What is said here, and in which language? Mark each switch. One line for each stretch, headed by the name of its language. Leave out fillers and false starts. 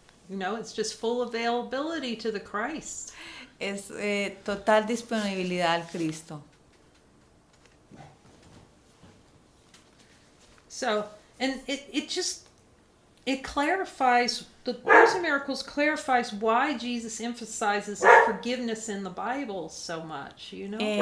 English: You know, it's just full availability to the Christ.
Spanish: Es total disponibilidad al Cristo.
English: So, and it clarifies, the Course in Miracles clarifies why Jesus emphasizes forgiveness in the Bible so much, you know?